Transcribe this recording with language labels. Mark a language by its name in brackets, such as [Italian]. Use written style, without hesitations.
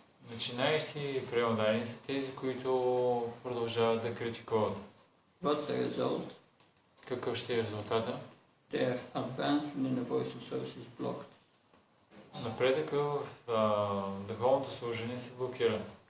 [Bulgarian] Начинаещи приемодайни са тези, които продължават да критикуват. [English] What's the result? [Bulgarian] Какъв ще е резултата? [English] Their advancement in the devotional service is blocked. [Bulgarian] Напредъка в духовното служение се блокира.